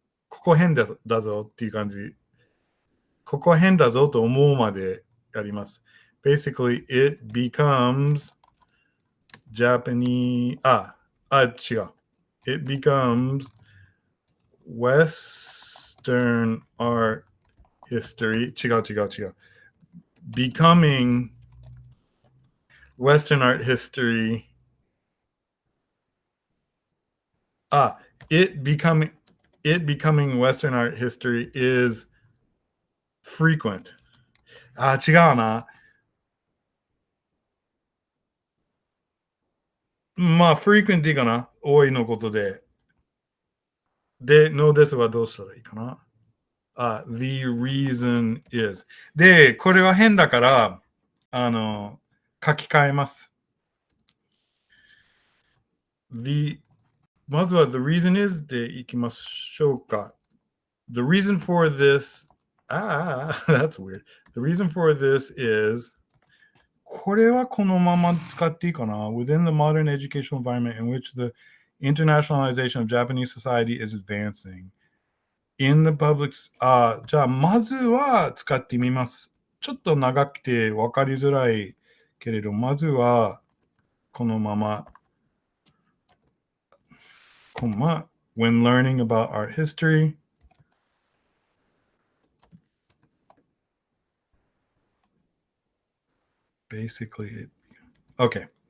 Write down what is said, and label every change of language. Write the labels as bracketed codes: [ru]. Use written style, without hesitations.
[ja] ここ変だぞっていう感じ。ここ変だぞと思うまでやります。 [en] Basically, it becomes Japanese. [ja] 違う。 [en] It becomes Western art history. [ja] 違う。 [en] Becoming Western art history. It becoming Western art history is frequent. [ja] 違うな。まあ、 [en] frequent [ja] でいいかな。多いのことで。で、no ですはどうしたらいいかな。 [en] the reason is. [ja] で、これは変だから、書き換えます。まずは [en] the reason is [ja] でいきましょうか。 [en] The reason for this, that's weird. The reason for this is, [ja] これはこのまま使っていいかな。 [en] Within the modern educational environment in which the internationalization of Japanese society is advancing. In the public, [ja] じゃあまずは使ってみます。ちょっと長くて分かりづらいけれど、まずはこのまま。 [en] When learning about art history, basically, OK.